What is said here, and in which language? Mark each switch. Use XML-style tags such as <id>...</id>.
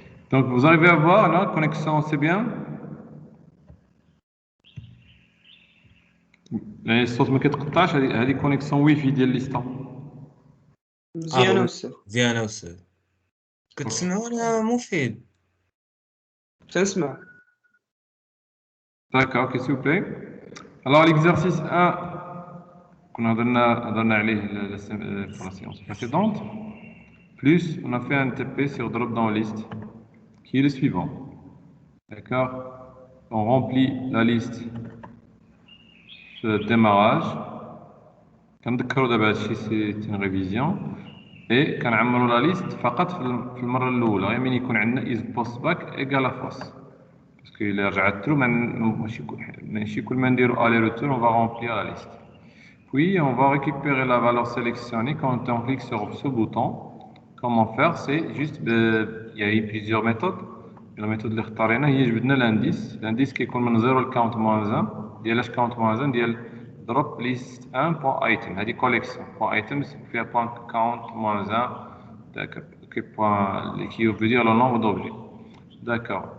<fr>Donc, vous arrivez à voir la connexion, c'est bien?</fr> <ar>الصوت ما كيتقطعش هذه كونيكسيون واي في ديال ليستا. مزيانة أستاذ. مزيانة أستاذ. كتسمعونا مفيد؟ تنسمع.</ar> <fr>D'accord, ok, s'il vous plaît. Alors, l'exercice 1, qu'on a donné pour la séance précédente, plus on a fait un TP sur drop-down list, qui est le suivant. D'accord? On remplit la liste de démarrage.</fr> <ar>كنذكروا دابا هادشي سي</ar> <fr>une révision.</fr> <ar>Et كنعمروا</ar> <fr>la liste</fr> <ar>فقط في المرة الأولى، غير من يكون عندنا</ar> <en>is post back égal à false.</en> <fr>Parce que</fr> <ar>إلا رجعت</ar> <fr>true</fr> <ar>ماشي كل ما نديرو</ar> <fr>aller retour on va remplir la liste. Puis on va récupérer la valeur sélectionnée quand on clique sur ce bouton. Comment faire? C'est juste il y a eu plusieurs méthodes. La méthode</fr> <ar>اللي اختارينا هي جبدنا</ar> <fr>l'indice كيكون من 0 ل count moins 1 ديال اش count moins 1 ديال drop list 1.item هذه collection .items فيها .count moins 1 d'accord qui veut dire le nombre d'objets. D'accord.</fr>